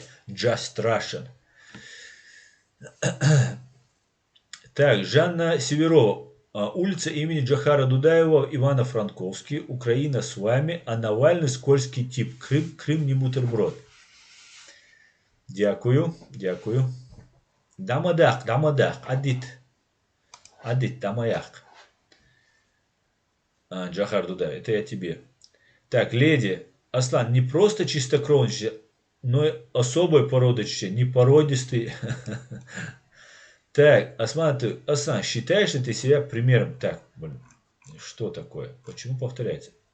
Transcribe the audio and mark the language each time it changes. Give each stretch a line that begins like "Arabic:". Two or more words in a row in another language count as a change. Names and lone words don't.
English: Just Russian.
Russian: Так, Жанна Северова. Улица имени Джохара Дудаева, Ивано-Франковский. Украина с вами, а Навальный скользкий тип. Крым не бутерброд.
Ukrainian: Дякую, дякую. Дамадах, адит, дамаях.
Russian: Джохар Дудаев, это я тебе. Так, леди, Аслан, не просто чистокровный, но и особой породы чечен, не породистый. Так, Аслан, считаешь ли ты себя примером? Так, блин, что такое? Почему повторяется?